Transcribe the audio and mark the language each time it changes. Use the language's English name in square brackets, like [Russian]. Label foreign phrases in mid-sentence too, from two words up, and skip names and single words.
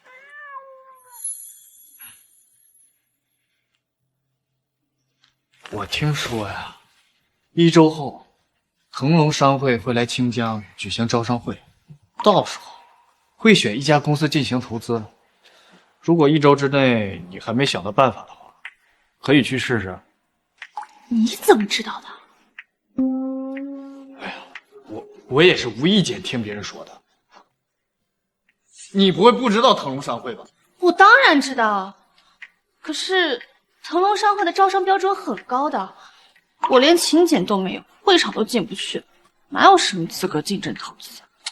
[Chinese] 我聽說呀，1周後，騰龍商會會來清江舉行招商會，到時候會選一家公司進行投資。如果1周之內你還沒想到辦法的話，可以去試試。你怎麼知道的？哎呀，我也是無意間聽別人說的。你不会不知道腾龙商会吧？我当然知道，可是腾龙商会的招商标准很高的，我连请柬都没有，会场都进不去，哪有什么资格竞争投资？